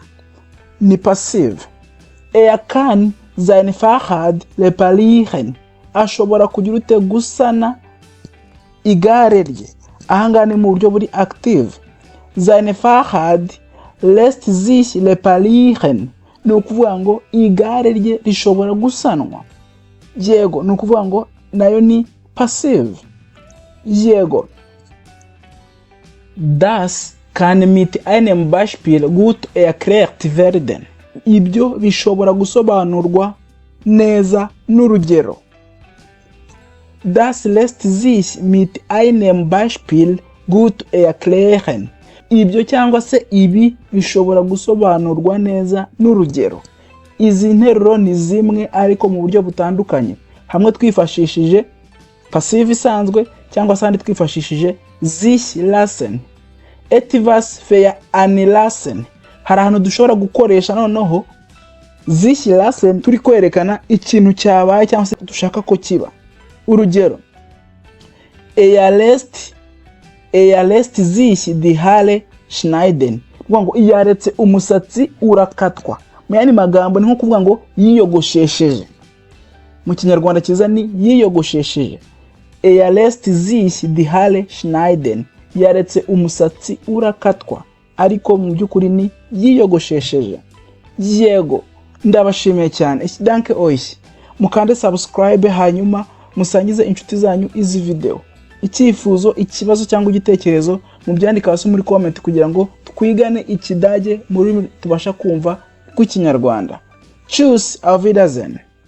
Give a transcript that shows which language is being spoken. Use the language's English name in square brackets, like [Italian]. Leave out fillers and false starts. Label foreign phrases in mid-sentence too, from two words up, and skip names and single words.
[Kinyarwanda] Ni passive. [German] Kann sein Fahrrad reparieren. [Kinyarwanda] Ashobora kugira gusana igare rye. Ahangaha ni mu buryo buri active. [German] Sein Fahrrad lässt sich reparieren. [Kinyarwanda] Ni ukuvuga ngo igare rye rishobora gusanwa. Yego, ni ukuvuga ngo nayo ni passive. Yego. [German] Das kann mit einem Beispiel gut erklärt werden. [Kinyarwanda] Ibyo bishobora gusobanurwa neza n'urugero. [German] Das lässt sich mit einem Beispiel gut erklären. [Kinyarwanda] Ibyo cyangwa se ibi bishobora gusobanurwa neza n'urugero. Izi nteruro ni zimwe ariko mu buryo butandukanye. Hamwe twifashishije passive isanzwe cyangwa se handi twifashishije [German] sich lassen. Etwas veranlassen. [Kinyarwanda] Hari ahantu dushobora gukoresha noneho [German] sich lassen [Kinyarwanda] turi kwerekana ikintu cyabaye cyangwa se dushaka ko kiba. Urugero, [German] er lässt sich die Haare schneiden. [Kinyarwanda] Kuvuga ngo yaretse umusatsi urakatwa. Mu yandi magambo ni nko kuvuga ngo yiyogoshesheje. Mu kinyarwanda kiza ni yiyogoshesheje. [German] Er lässt sich die Haare schneiden. [Kinyarwanda] Yaretse umusatsi urakatwa, ariko mu byukuri ni yiyogoshesheje. Yego, ndabashimiye cyane. [German] Danke euch. [Kinyarwanda] Mukande subscribe hanyuma musangize inshuti zanyu izi video. Icyifuzo, ikibazo cyangwa igitekerezo mu byandika hasi muri comment kugira ngo twigane ikidage muri tubasha kumva ku Kinyarwanda. [German] Tschüss, auf Wiedersehen.